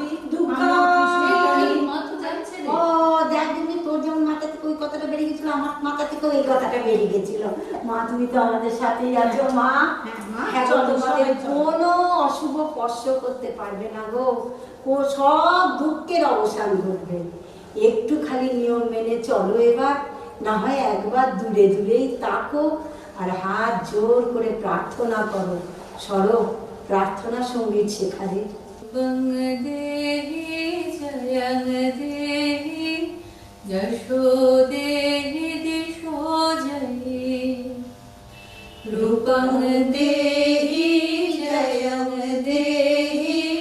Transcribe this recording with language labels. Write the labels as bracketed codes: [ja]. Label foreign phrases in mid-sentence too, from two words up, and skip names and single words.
[bn] ও দেখ দিদি তোর যেমন মাথা থেকে ওই কথাটা বেরিয়ে গেছিল আমার মাথা থেকে ওই কথাটা বেরিয়ে গেছিল মা তুমি তো আমাদের সাথেই আছো মা তোমাদের কোনো অশুভ স্পর্শ করতে পারবে না গো ও সব দুঃখের অবসান ঘটবে একটু খালি নিয়ম মেনে চলো এবার না হয় একবার দূরে দূরেই তাকো আর হাত জোর করে প্রার্থনা করো সরো প্রার্থনা সঙ্গীত শেখারে [sa] যশোদেহি দিশো জয়ে রূপং দেহি জয়ং দেহি